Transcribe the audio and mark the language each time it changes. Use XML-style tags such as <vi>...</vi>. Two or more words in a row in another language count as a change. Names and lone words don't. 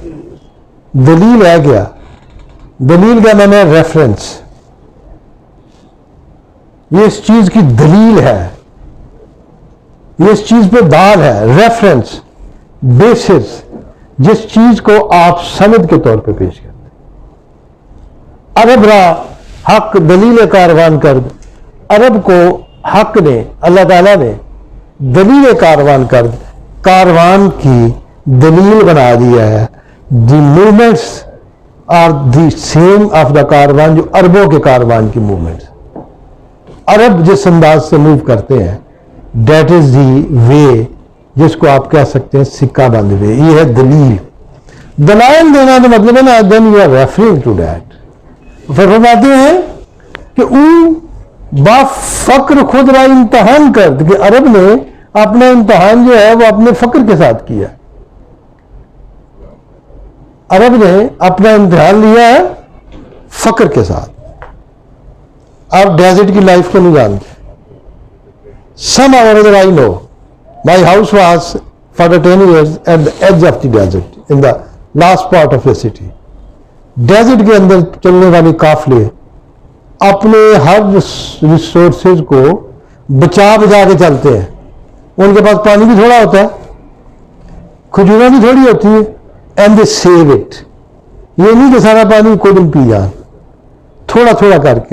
<ur>دلیل ہے کیا؟ دلیل کا معنی ہے ریفرنس. یہ اس چیز کی دلیل ہے، یہ اس چیز پہ دال ہے.</ur> <en>reference, basis,</en> <ur>جس چیز کو آپ سند کے طور پہ پیش کرتے ہیں.</ur> <fa>عرب را حق دلیل کاروان کرد.</fa> <ur>عرب کو حق نے، اللہ تعالیٰ نے</ur> <fa>دلیل کاروان کرد،</fa> <ur>کاروان کی دلیل بنا دیا ہے.</ur> <en>the movements are the same of the caravan,</en> <ur>جو عربوں کے کاروان کی موومنٹس. عرب جس انداز سے موو کرتے ہیں،</ur> <en>that is the way,</en> <ur>جس کو آپ کہہ سکتے ہیں سکہ بند وے. یہ ہے دلیل. دلائل دینا تو مطلب ہے نا</ur> <en>then you are referring to that.</en> <ur>پھر فرماتے ہیں کہ</ur> <fa>اون با فقر خود را امتحان کرد،</fa> <ur>کہ عرب نے اپنا امتحان جو ہے وہ اپنے فقر کے ساتھ کیا. عرب نے اپنا امتحان لیا ہے فقر کے ساتھ. آپ ڈیزرٹ کی لائف کو نہیں جانتے.</ur> <en>some hour I know my house was for 10 years at the edge of the desert in the last part of the city.</en> <ur>ڈیزرٹ کے اندر چلنے والے قافلے اپنے ہر ریسورسز کو بچا کے چلتے ہیں. ان کے پاس پانی بھی تھوڑا ہوتا ہے، کھجوریں بھی تھوڑی ہوتی ہیں،</ur> <en>and they save it.</en> <ur>یہ نہیں کہ سارا پانی کوئی دن پی جان، تھوڑا تھوڑا کر کے.</ur>